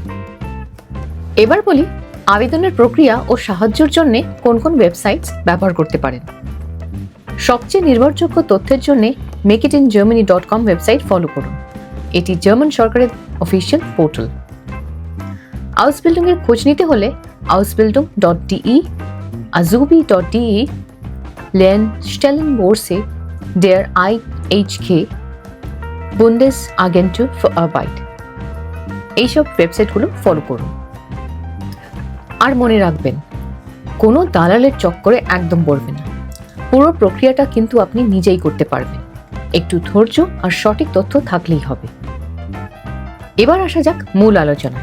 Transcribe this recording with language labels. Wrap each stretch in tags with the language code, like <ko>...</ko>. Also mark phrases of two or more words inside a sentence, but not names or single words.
<bn>এবার বলি আবেদনের প্রক্রিয়া ও সাহায্যের জন্য কোন কোন ওয়েবসাইটস ব্যবহার করতে পারেন। সবচেয়ে নির্ভরযোগ্য তথ্যের জন্য makeitingermany.com ওয়েবসাইট ফলো করুন। এটি জার্মান সরকারের অফিসিয়াল পোর্টাল। আউসবিল্ডিং এর খোঁজ নিতে হলে ausbildung.de, azubi.de, Lernstellenbörse der IHK, Bundesagentur für Arbeit এইসব ওয়েবসাইটগুলো ফলো করুন। আর মনে রাখবেন, কোনো দালালের চক্করে একদম পড়বেন না। পুরো প্রক্রিয়াটা কিন্তু আপনি নিজেই করতে পারবেন। একটু ধৈর্য আর সঠিক তথ্য থাকলেই হবে। এবার আসা যাক মূল আলোচনা।</bn>